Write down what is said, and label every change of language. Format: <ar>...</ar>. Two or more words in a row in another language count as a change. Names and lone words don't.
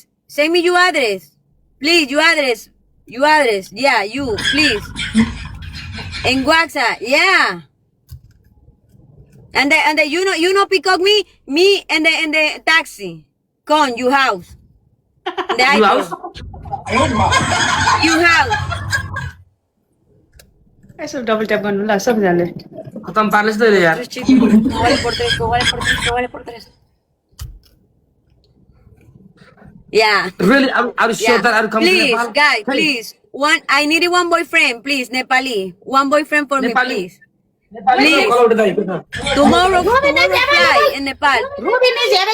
<en>Send me your address. Please, your address. Yeah, you, please. In WhatsApp, yeah. And the you know pick up me and the taxi. Come, your house. The You house? You house.</en> <ne>यसो डबल ट्याप गर्नु ल सबैजनाले खतम पार्लेछ त यार.</ne> <es>Vale por tres.</es> <en>Yeah. Really, are you sure that I will come to Please, Nepal? guys, Hey, please. I need one boyfriend, please, Nepali. One boyfriend for me, Nepali. please. Nepal Please. call out the Tomorrow Robin is fly available. in Nepal. Robin is available.</en>